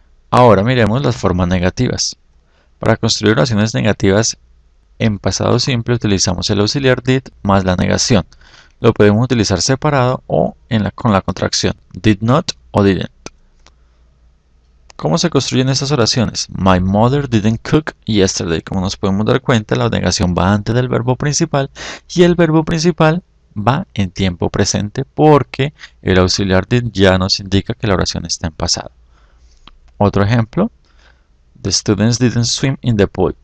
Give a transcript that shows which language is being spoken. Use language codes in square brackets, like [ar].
[es] Ahora miremos las formas negativas. Para construir oraciones negativas en pasado simple utilizamos el auxiliar did más la negación. Lo podemos utilizar separado o con la contracción did not o didn't. ¿Cómo se construyen estas oraciones? [en] My mother didn't cook yesterday. [es] Como nos podemos dar cuenta, la negación va antes del verbo principal y el verbo principal va en tiempo presente porque el auxiliar did ya nos indica que la oración está en pasado. Otro ejemplo: [en] the students didn't swim in the pool.